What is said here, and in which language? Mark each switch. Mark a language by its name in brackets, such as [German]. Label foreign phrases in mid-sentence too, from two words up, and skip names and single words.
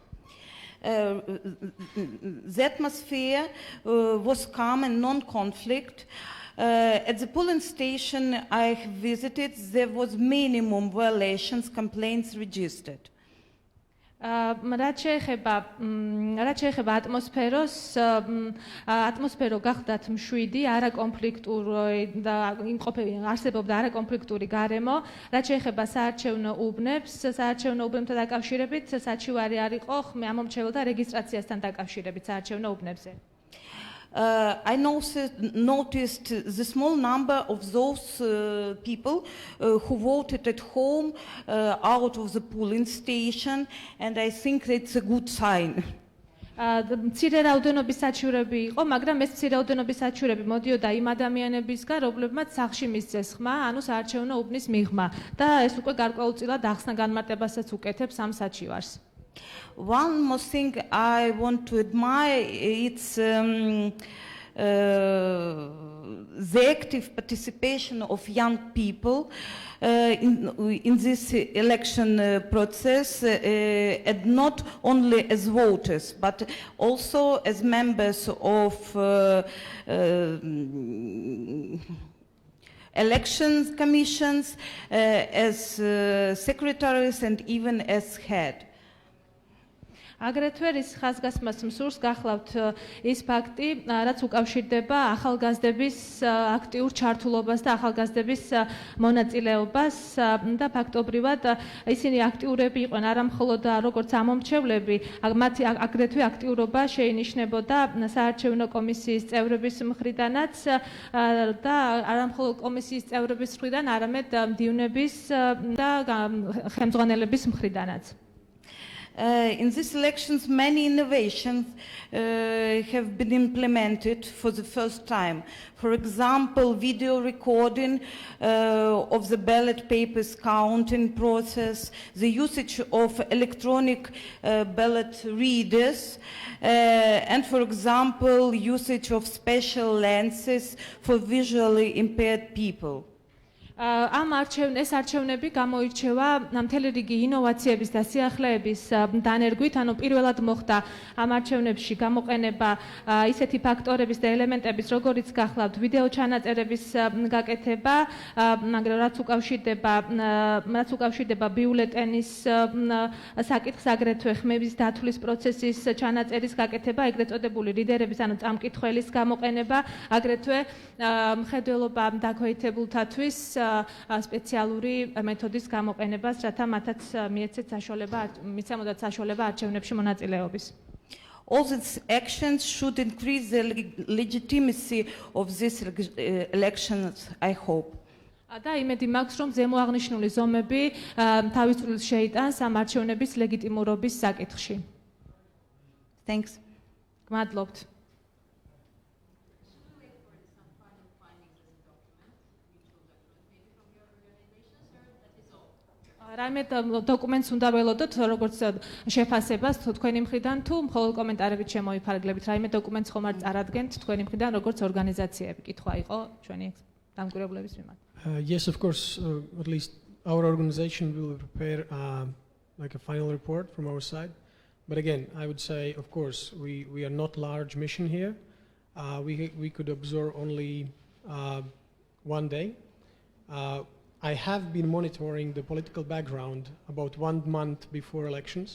[English] The atmosphere was calm and non-conflict. At the polling station I visited, there was minimum violations, complaints registered. [Georgian] რაც შეეხება ატმოსფერო გახდათ მშვიდი, არაკონფლიქტური და არსებობდა არაკონფლიქტური გარემო, რაც შეეხება საარჩევნო უბნებთან დაკავშირებით, საჩივარი არ იყო ხმე ამომრჩეველთა რეგისტრაციასთან დაკავშირებით საარჩევნო უბნებზე. [English] I noticed the small number of those people who voted at home out of the polling station, and I think it's a good sign. [Georgian] მცირე რაოდენობის საჩივრები იყო, მაგრამ ეს მცირე რაოდენობის საჩივრები მოდიოდა იმ ადამიანებისგან, რომლებმაც სახლში მისცეს ხმა, ანუ საარჩევნო უბნის მიღმა და ეს უკვე გარკვეულწილად ახსნა განმარტებასაც უკეთებს ამ საჩივარს. [English] One more thing I want to admire, it's the active participation of young people in this election process, and not only as voters, but also as members of election commissions, as secretaries and even as head. [Georgian] აგრეთვე რის ხაზგასმას მსურს გახლავთ ის ფაქტი, რაც უკავშირდება ახალგაზრდების აქტიურ ჩართულობას და ახალგაზრდების მონაწილეობას და ფაქტობრივად ისინი აქტიურები იყვნენ არა მხოლოდ როგორც ამომრჩევლები, მათი აგრეთვე აქტიურობა შეინიშნებოდა საარჩევნო კომისიის წევრების მხრიდანაც და არა მხოლოდ კომისიის წევრების მხრიდან, არამედ მდივნების და ხელმძღვანელების მხრიდანაც. [English] In these elections, many innovations have been implemented for the first time. For example, video recording of the ballot papers counting process, the usage of electronic ballot readers, and for example, usage of special lenses for visually impaired people. [Georgian] ეს არჩევნები გამოირჩევა მთელი რიგი ინოვაციების და სიახლეების დანერგვით, ანუ პირველად მოხდა ამ არჩევნებში გამოყენება ისეთი ფაქტორების და ელემენტების, როგორიც გახლავთ ვიდეო ჩანაწერების გაკეთება, მაგრამ რაც უკავშირდება ბიულეტენის საკითხს, აგრეთვე ხმების დათვლის პროცესის ჩანაწერის გაკეთება, ეგრეთ წოდებული ლიდერების, ანუ წამკითხველის გამოყენება, აგრეთვე მხედველობა დაქვეითებულთათვის სპეციალური მეთოდის გამოყენებას, რათა მათაც მიცემოდათ საშუალება არჩევნებში მონაწილეობის. [English] All these actions should increase the legitimacy of these elections, I hope. [Georgian] და იმედი მაქვს, რომ ზემოაღნიშნული ზომები თავის წვლილს შეიტანს ამ არჩევნების ლეგიტიმურობის საკითხში. [English] Thanks. [Georgian] გმადლობთ. რაიმე დოკუმენტს უნდა ველოდოთ, როგორც შეფასებას თქვენი მხრიდან თუ მხოლოდ კომენტარებით შემოიფარგლებით, რაიმე დოკუმენტს ხომ არ წარადგენთ თქვენი მხრიდან როგორც ორგანიზაციები? კითხვა იყო ჩვენი დამკვირვებლების მიმართ. [English] Yes, of course, at least our organization will prepare like a final report from our side. But again, I would say, of course, we are not large mission here. We could observe only one day. I have been monitoring the political background about 1 month before elections.